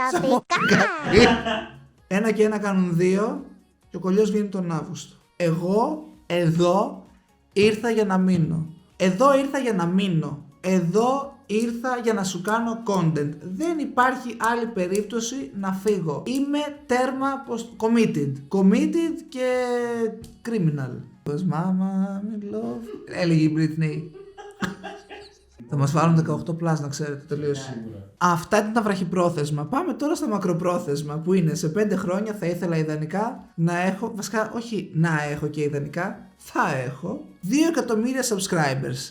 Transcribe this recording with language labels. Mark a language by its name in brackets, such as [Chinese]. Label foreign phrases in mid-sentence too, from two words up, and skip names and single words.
[Greek] Ένα και ένα κάνουν 2 και ο κολλιός βγαίνει τον Αύγουστο. Εγώ εδώ ήρθα για να μείνω. Εδώ ήρθα για να μείνω. Εδώ ήρθα για να σου κάνω content. Δεν υπάρχει άλλη περίπτωση να φύγω. Είμαι τέρμα committed. Committed και criminal. [English] Cause mama me love. [Greek] Έλεγε η Britney. Θα μας βάλουν 18+, να ξέρετε, τελείωσε. Αυτά ήταν τα βραχυπρόθεσμα. Πάμε τώρα στα μακροπρόθεσμα, που είναι σε 5 χρόνια θα ήθελα ιδανικά να έχω, βασικά όχι να έχω και ιδανικά, θα έχω 2 εκατομμύρια subscribers.